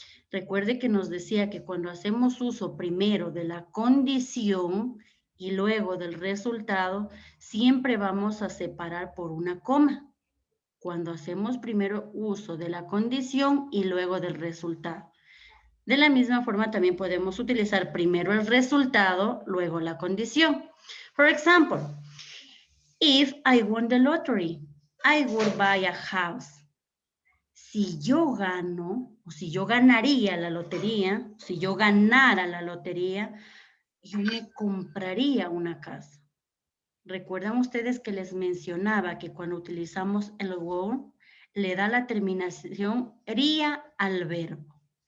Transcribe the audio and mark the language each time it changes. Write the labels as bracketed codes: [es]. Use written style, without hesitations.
[es] Recuerde que nos decía que cuando hacemos uso primero de la condición y luego del resultado, siempre vamos a separar por una coma. Cuando hacemos primero uso de la condición y luego del resultado. De la misma forma también podemos utilizar primero el resultado, luego la condición. [en] For example, if I won the lottery, I would buy a house. [es] Si yo gano, o si yo ganaría la lotería, si yo ganara la lotería, yo me compraría una casa. ¿Recuerdan ustedes que les mencionaba que cuando utilizamos el would, le da la terminación ría al verbo?